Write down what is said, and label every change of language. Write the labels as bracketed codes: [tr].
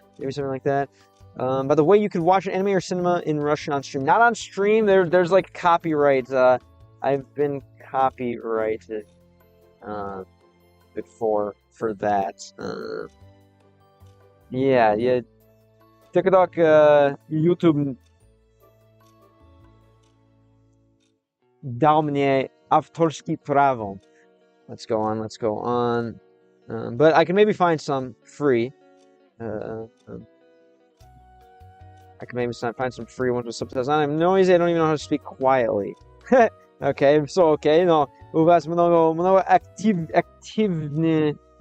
[en] Maybe something like that. By the way, you could watch an anime or cinema in Russian on stream. Not on stream. There's like copyright. I've been copyrighted before for that. Yeah. [ru] TikTok, YouTube дал мне авторские права. [en] Let's go on. But I can maybe find some free. I can maybe find some free ones with subtitles. I'm noisy. I don't even know how to speak quietly. Okay, so okay. [ru] No, у вас много активны.